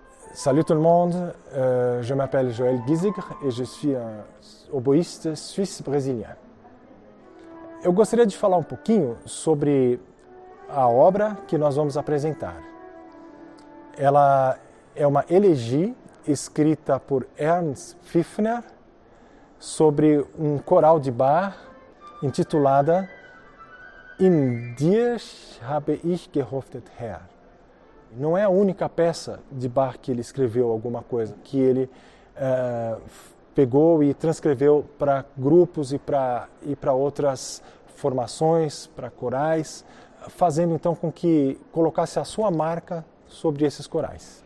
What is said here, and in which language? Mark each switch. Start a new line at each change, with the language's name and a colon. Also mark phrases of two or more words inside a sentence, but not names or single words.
French: Salut tout le monde, je m'appelle Joël Giesegger et je suis un oboísta suisse-brésilien.
Portuguese: Eu gostaria de falar um pouquinho sobre a obra que nós vamos apresentar. Ela é uma elegia escrita por Ernst Pfiffner sobre um coral de Bach intitulada In dir habe ich gehofft, Herr. Não é a única peça de Bach que ele escreveu alguma coisa, que ele pegou e transcreveu para grupos e para outras formações, para corais, fazendo então com que colocasse a sua marca sobre esses corais.